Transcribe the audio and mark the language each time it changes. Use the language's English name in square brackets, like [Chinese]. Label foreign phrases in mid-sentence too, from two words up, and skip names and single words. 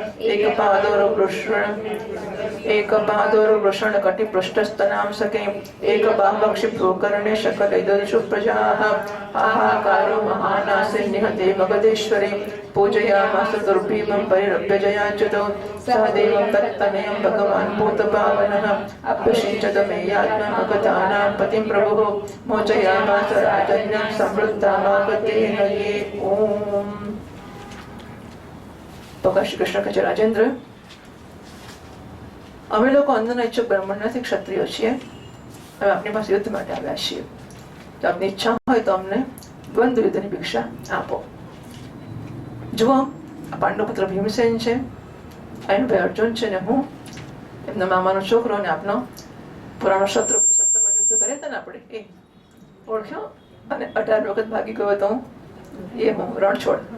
[Sanskrit] एकपादोर्वृषणकटिपृष्ठस्तनांसके एकबाहवक्षिभ्रूकर्णे शकलैदर्शु प्रजाः हाहाकारो महानासे निहते मगधेश्वरे पूजयामास दुर्भीमं परिरभ्य जयाच्युतौ सह देवं तत्तनयं भगवान् भूतपावनः अभ्यषिञ्चत मे यात्ममगतानां पतिं प्रभुः मोचयामास राजन्यां समृद्धामागतेन ये ओम। [Gujarati] ભગવાન શ્રી કૃષ્ણ કહે છે, રાજેન્દ્ર, અમે લોકો અંદરના ઈચ્છુક બ્રાહ્મણ નથી, ક્ષત્રિયો છીએ. અમે આપની પાસે યુદ્ધ માટે આવ્યા છીએ. જો આપની ઈચ્છા હોય તો અમને દ્વંદ્વ યુદ્ધની ભિક્ષા આપો. જુઓ, આ પાંડવપુત્ર ભીમસેન છે, એનો ભાઈ અર્જુન છે ને હું, એમના મામાનો છોકરો અને આપનો પુરાણો શત્રુ 17માં યુદ્ધ કર્યા હતા ને આપણે, એ ઓળખ્યો અને 18 વખત ભાગી ગયો હતો એ હું રણછોડ.